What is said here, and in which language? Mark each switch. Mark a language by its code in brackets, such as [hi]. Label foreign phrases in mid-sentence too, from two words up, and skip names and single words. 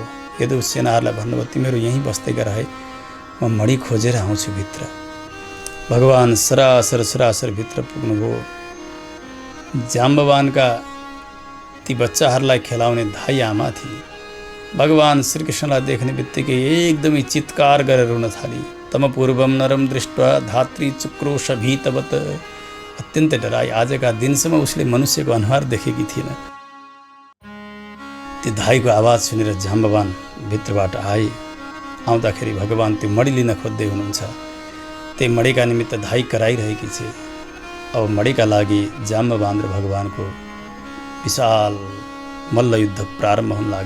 [ne] यदु सेनाहरूलाई भन्नुभयो, तिमीहरू यहीँ बस्दै गर है, म मणि खोजेर आउँछु भित्र। भगवान सरासर भित्र पुग्नुभयो। जाम्बवानका ती बच्चाहरूलाई खेलाउने धाई आमा थिए। भगवान श्रीकृष्णलाई देख्ने बित्तिकै एकदमै चित्कार गरेर रुन थाली। [sa] तम पूर्वम नरम दृष्ट्वा धात्री चुक्रोशभीतवत। [ne] अत्यन्तै डराई। आजका दिनसम्म उसले मनुष्यको अनुहार देखेकी थिएन। त्यो धाईको आवाज सुनेर जाम्बवान भित्रबाट आए। आउँदाखेरि भगवान त्यो मणि लिन खोज्दै हुनुहुन्छ। त्यही मणिका निमित्त धाई कराइरहेकी छे। अब मणिका लागि जाम्बवान र भगवानको विशाल मल्लयुद्ध प्रारम्भ हुन लाग्यो।